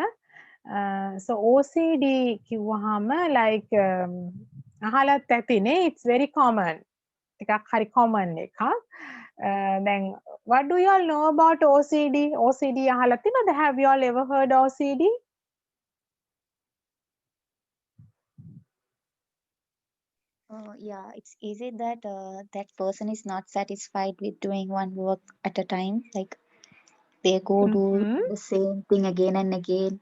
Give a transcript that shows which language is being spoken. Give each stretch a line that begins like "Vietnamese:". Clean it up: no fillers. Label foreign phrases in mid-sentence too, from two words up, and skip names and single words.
Sinhala: So OCD කිව්වහම like අහලත් ඇතිනේ,
English: it's very common.
Sinhala: ටිකක් හරි common එකක්.
English: Then what do you all know about OCD?
Sinhala: OCD අහලා තියෙනවද?
English: Have you all ever heard OCD? Yeah, it's easy that that person is not satisfied with doing one work at a time. Like they go do the same thing again and again.